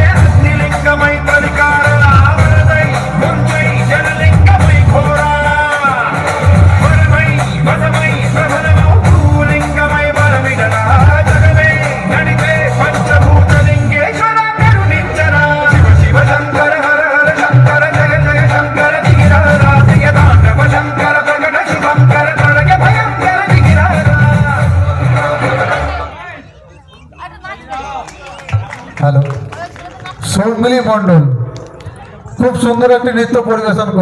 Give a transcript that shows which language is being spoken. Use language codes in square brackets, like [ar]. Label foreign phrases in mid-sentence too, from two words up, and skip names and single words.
[te] అగ్నిలింగమై ప్రతికార ఆవరణై ముంచై జలలింగమై ఘోరా వరమై వసమై ప్రబలమౌ భూలింగమై వరమిడరా జగమే నడిపే పంచభూత లింగేశ్వర కరుణించరా శివ శివ శంకర హర హర శంకర జయ జయ శంకర దిగిరారా జయ తాండవ శంకర ప్రకట శుభంకర ప్రళయ భయంకర దిగిరారా। [bn] হ্যালো, সৌমিলি মন্ডল খুব সুন্দর একটি নৃত্য পরিবেশন